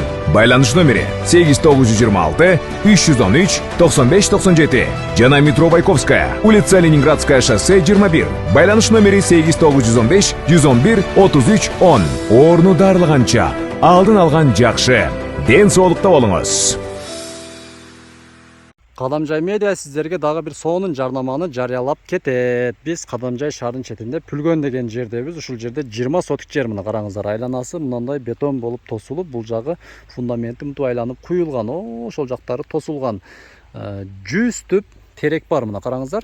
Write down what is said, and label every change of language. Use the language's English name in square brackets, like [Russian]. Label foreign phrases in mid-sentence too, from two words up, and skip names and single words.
[Kyrgyz] Байланыш номери 8926 313 9597. [Russian] Жана метро Байковская, улица Ленинградская, шоссе 21. [Kyrgyz] Байланыш номери 8915 111 33 10. Орну дарылганча алдын алган жакшы. Ден соолукта болуңуз. Kadamcay Media сизлерге дагы бир сонун жарнаманы жарыялап кетет. Биз Kadamcay шаарынын четинде Pülgön деген жердебиз. Ушул жерде 20 сотик жер мына караңыздар. Айланасы мындай бетон болуп тосулуп, бул жагы фундаменти мынтип айланып куюлган. Ошол жактары тосулган. 100 түп терек бар мына караңыздар.